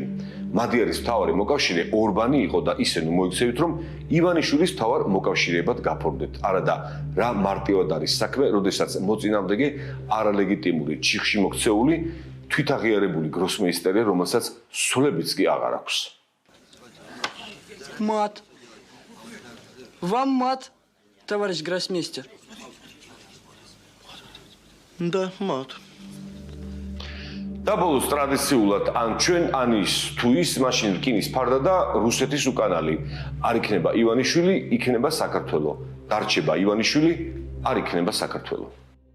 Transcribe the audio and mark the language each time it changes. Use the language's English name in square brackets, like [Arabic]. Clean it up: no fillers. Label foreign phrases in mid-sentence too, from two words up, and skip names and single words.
[Georgian] მადიარის მთავარი მოკავშირე ორბანი იყო და ისე ნუ მოიქცევით, რომ ივანიშვილის მთავარ მოკავშირეებად გაფორმდეთ. არა და რა მარტივად არის საქმე, როდესაც მოწინააღმდეგე არალეგიტიმური ჩიხში მოქცეული თვითაღიარებული გროსმეისტერია, რომელსაც სულებიც კი აღარ აქვს. [Russian] Мат. Вам мат, товарищ гроссмейстер. Да, мат. [Georgian] და ბოლოს ტრადიციულად ან ჩვენ ან ის თუ ის მაშინ რკინის ფარდა და რუსეთის უკანალი. არ იქნება ივანიშვილი, იქნება საქართველო. დარჩება ივანიშვილი, არ იქნება საქართველო.